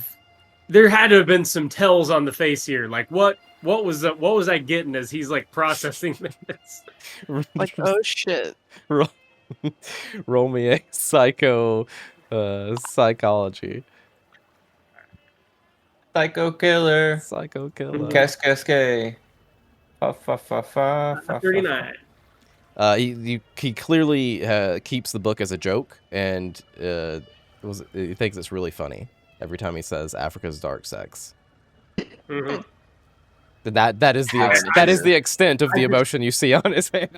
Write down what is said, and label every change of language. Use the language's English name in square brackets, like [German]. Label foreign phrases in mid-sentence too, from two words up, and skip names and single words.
[English] There had to have been some tells on the face here. Like what was I getting as he's like processing this? Like, oh shit. Roll me a psychology. psycho killer, Psycho killer. Cascasque. Fa fa fa fa fa. 39. He clearly keeps the book as a joke, and he thinks it's really funny every time he says Africa's dark sex. Mm-hmm. That is the Have that is it. the extent of the I just- emotion you see on his face.